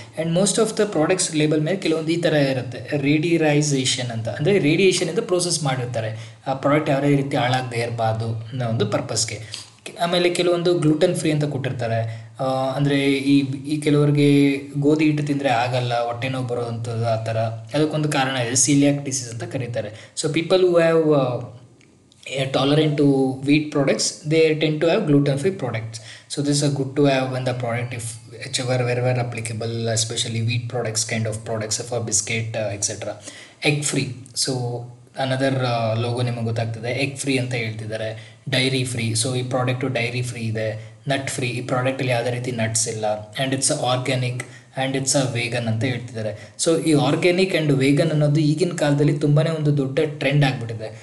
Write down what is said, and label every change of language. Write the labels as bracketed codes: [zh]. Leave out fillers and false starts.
[en] and most of the products [kn] label ಮೇಲೆ ಕೆಲವೊಂದು ಈ ಥರ ಇರುತ್ತೆ, ರೇಡಿಯರೈಸೇಷನ್ ಅಂತ, ಅಂದರೆ ರೇಡಿಯೇಷನಿಂದ ಪ್ರೋಸೆಸ್ ಮಾಡಿರ್ತಾರೆ, ಆ ಪ್ರಾಡಕ್ಟ್ ಯಾವುದೇ ರೀತಿ ಹಾಳಾಗದೇ ಇರಬಾರ್ದು ಅನ್ನೋ ಒಂದು ಪರ್ಪಸ್ಗೆ. ಆಮೇಲೆ ಕೆಲವೊಂದು ಗ್ಲೂಟನ್ ಫ್ರೀ ಅಂತ ಕೊಟ್ಟಿರ್ತಾರೆ, ಅಂದರೆ ಈ ಕೆಲವರಿಗೆ ಗೋಧಿ ಹಿಟ್ಟು ತಿಂದರೆ ಆಗಲ್ಲ, ಹೊಟ್ಟೆ ನೋವು ಬರೋವಂಥದ್ದು ಆ ಥರ. ಅದಕ್ಕೊಂದು ಕಾರಣ ಇದೆ, ಸೀಲಿಯಾಕ್ ಡಿಸೀಸ್ ಅಂತ ಕರೀತಾರೆ. [en] So people who have tolerant to wheat products, they tend to have gluten free products. So this is good to have when the product, if whichever wherever applicable, especially wheat products kind of products for biscuit, etc. [kn] Egg free, so another logo ನಿಮಗೆ ಗೊತ್ತಾಗ್ತದೆ, egg free ಅಂತ ಹೇಳ್ತಿದ್ದಾರೆ. Dairy free, so ಈ product dairy free ಇದೆ. Nut free, ಈ ಪ್ರಾಡಕ್ಟಲ್ಲಿ ಯಾವುದೇ ರೀತಿ nuts ಇಲ್ಲ. [en] and it's organic and it's vegan [kn] ಅಂತ ಹೇಳ್ತಿದ್ದಾರೆ. ಸೊ ಈ ಆರ್ಗ್ಯಾನಿಕ್ ಆ್ಯಂಡ್ ವೇಗನ್ ಅನ್ನೋದು ಈಗಿನ ಕಾಲದಲ್ಲಿ ತುಂಬಾ ಒಂದು ದೊಡ್ಡ ಟ್ರೆಂಡ್ ಆಗಿಬಿಟ್ಟಿದೆ.